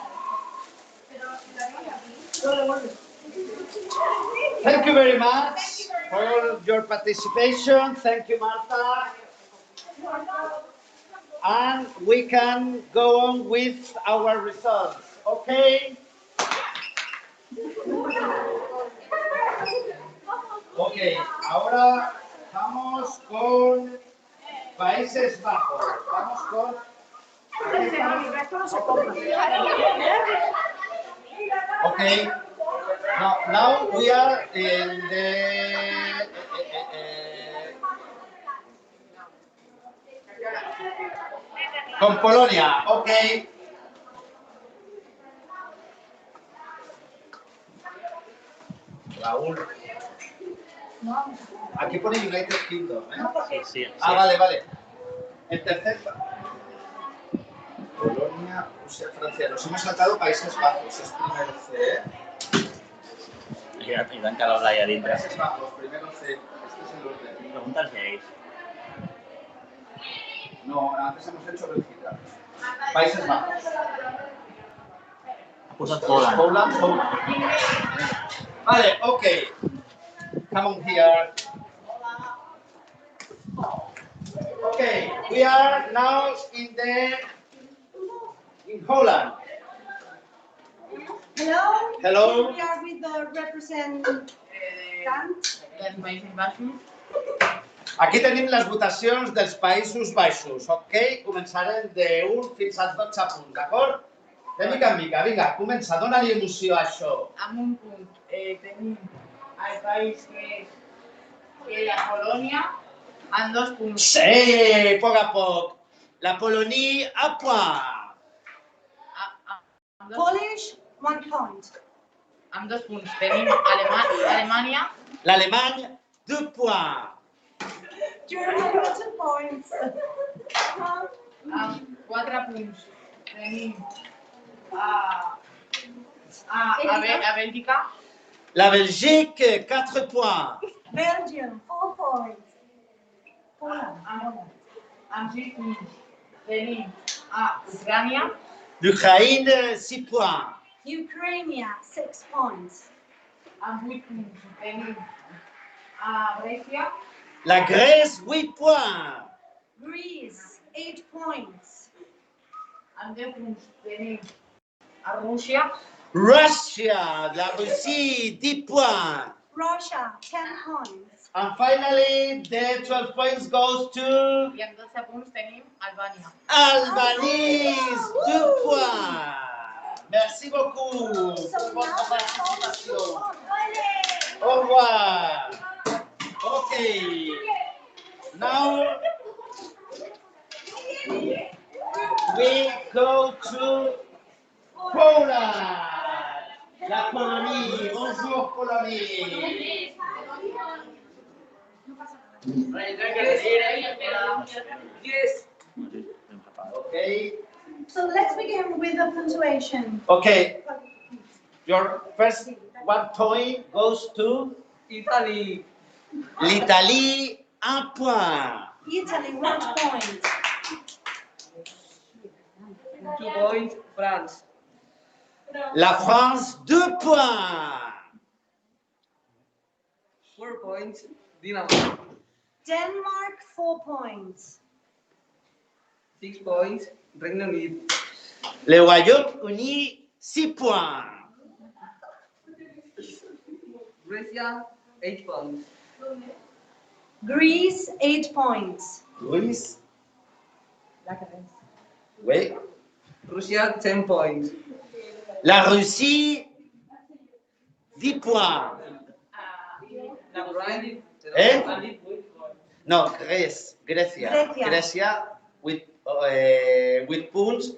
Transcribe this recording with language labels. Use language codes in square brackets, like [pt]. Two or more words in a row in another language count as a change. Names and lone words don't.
[en] Thank you very much for all your participation. Thank you, Marta. And we can go on with our results. Okay? [es] Ok, ahora vamos con Países Bajos. Vamos con... [en] Okay. Now we are in the... [es] con Polonia. Okay. Raúl. Aquí pone United Kingdom, ¿eh? Sí. Ah, vale, vale. El tercer... Polonia, Rusia, Francia. Nos hemos saltado Países Bajos. Es primero C, ¿eh? [ca] I van quedar allà dintre. [es] Países Bajos, primero C. Este es el orden. [ca] Pregunta si ells. [es] No, antes hemos hecho Bélgica. Países Bajos. [ca] Ha posat Poland. [es] Poland. Vale, okay. [en] Come on here. Okay, we are now in Holland. Hello. Hello. We are with the representant. [ca] Aquí tenim les votacions dels Països Baixos, ok? Començarem d'1 fins als 12 punts, d'acord? De mica en mica, vinga, comença, dona-li emoció a això. Amb un punt tenim el país que és la Polònia, amb 2 punts. Sí, poc a poc. [fr] La Polonie a point. [en] Polish, 1 point. [ca] Amb 2 punts tenim Alemanya. [fr] L'Alemany, 2 points. [en] Germany, 2 points. [ca] Amb 4 punts tenim a Bèlgica. [fr] La Belgique, 4 points. [en] Belgium, 4 points. Poland. [ca] Amb 6 punts tenim a Ucrània. [fr] L'Ukraïne, 6 points. [en] Ukraine, 6 points. [ca] Amb 8 punts tenim a Grècia. [fr] La Grèce, 8 points. [en] Greece, 8 points. [ca] Amb 10 punts tenim a Rússia. [en] Russia, [fr] la Russie, 10 points. [en] Russia, 10 points. And finally, the 12 points goes to [ca] I amb 12 punts tenim Albània. [en] Albanese, 2 points. [fr] Merci beaucoup pour votre participation. Au revoir. [en] Okay. Now we go to Poland. [fr] La Polonie. Bonjour Polonie. [en] Yes. Okay. So let's begin with the punctuation. Okay. Your first 1 point goes to Italy. [fr] l'Italie, 1 point. [en] Italy, 1 point. 2 points France. [fr] La France, 2 points. [en] 4 points Denmark. Denmark, 4 points. 6 points Regne Unit. [fr] Le Royaume-Uni, 6 points. [en] Russia 8 points. Greece, 8 points. Greece. [fr] Oui. [en] Russia 10 points. [fr] La Russie, 10 points. [ca] Naturalment. Eh? No, Grècia. Grècia, 8 punts.